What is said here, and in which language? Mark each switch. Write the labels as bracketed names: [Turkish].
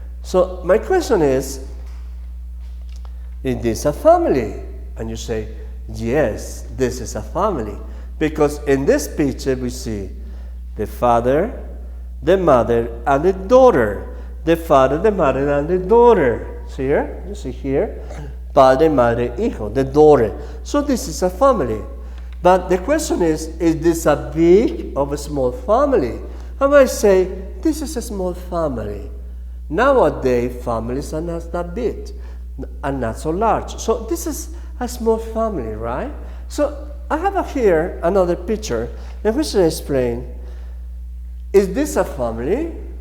[English] So my question is this a family? And you say, yes, this is a family. Because in this picture we see the father, the mother, and the daughter. The father, the mother, and the daughter. See here? You see here? [Spanish] Padre, madre, hijo, [English] the daughter. So this is a family. But the question is this a big or a small family? I might say, this is a small family. Nowadays, families are not that big and not so large. So this is a small family, right? So I have here another picture in which I explain, is this a family?